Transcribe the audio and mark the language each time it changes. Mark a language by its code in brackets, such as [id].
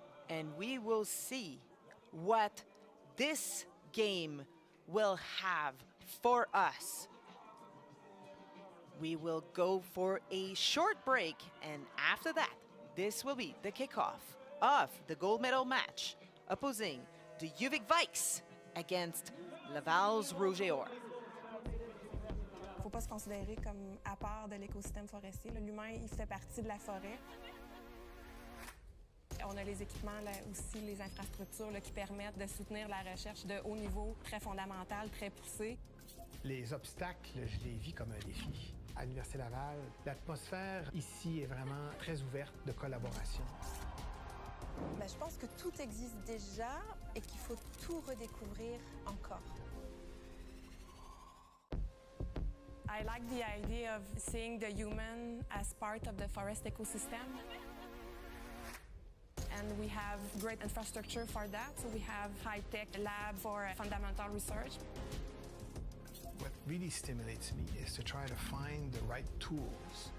[en] And we will see what this game will have for us. We will go for a short break, and after that, this will be the kickoff of the gold medal match opposing the UVic Vikes against Laval's Rouge et Or. [fr] Il ne faut pas se considérer comme à part de l'écosystème forestier. L'humain, il fait partie de la forêt. On a les équipements, là, aussi les infrastructures là, qui permettent de soutenir la recherche de haut niveau, très fondamental, très poussé. Les obstacles, je les vis comme un défi. À l'Université Laval, l'atmosphère ici est vraiment très ouverte de collaboration. Ben, je pense que tout existe déjà et qu'il faut tout redécouvrir encore. [en] I like the idea of seeing the human as part of the forest ecosystem. And we have great infrastructure for that. So we have high-tech lab for fundamental research. What really stimulates me is to try to find the right tools.